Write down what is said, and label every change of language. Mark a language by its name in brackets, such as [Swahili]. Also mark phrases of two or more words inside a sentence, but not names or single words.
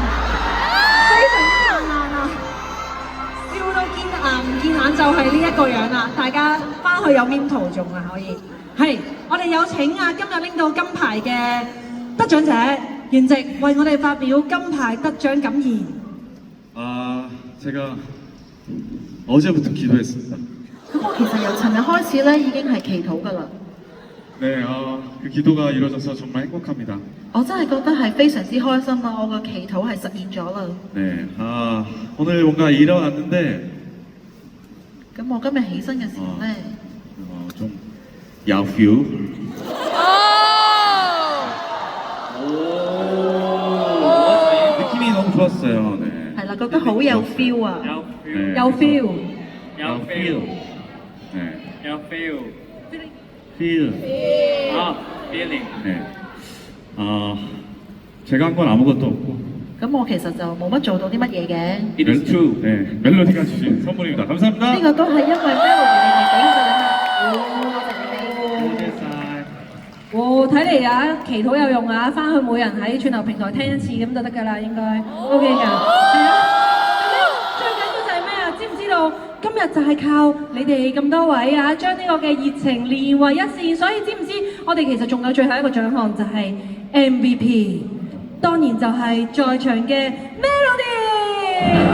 [Cantonese] 非常之燦爛啊，笑到見牙唔見眼就係呢一個樣啦，大家翻去有面圖仲啊可以。係，我哋有請啊今日拎到金牌嘅得獎者袁植為我哋發表金牌得獎感言。 [Korean] 제가 어제부터 기도했습니다. [Cantonese] 咁我其實由尋日開始咧已經係祈禱㗎啦。 [Korean] 네, 그 기도가 이루어져서 정말 행복합니다. [Cantonese] 我真係覺得係非常之開心啊！我個祈禱係實現咗啦。 [Korean] 네, 오늘 뭔가 일어났는데 [Cantonese] 咁我今日起身嘅時候咧， [Korean] 좀 야퓨. 느낌이 너무 좋았어요. 네. [Cantonese] 係啦，覺得好有 feel 啊， [Korean] 네, [Cantonese] 有 feel， [Korean] 네. feel. feel. feeling. 네. 제가 한 건 아무것도 없고. [Cantonese] 咁我其實就冇乜做到啲乜嘢嘅。 [English] It is true. [Korean] 네, 멜로디가 주신 선물입니다. 감사합니다. [Cantonese] 呢個都係因為 Melody 你哋俾我嘅禮物。多謝你哋。睇嚟啊，祈禱有用啊，翻去每人喺串流平台聽一次咁就得㗎啦，應該 OK 㗎。係啊，咁咧最緊要就係咩啊？知唔知道今日就係靠你哋咁多位啊，將呢個嘅熱情連為一線，所以知唔知我哋其實仲有最後一個獎項就係 MVP， 當然就係在場嘅 Melody。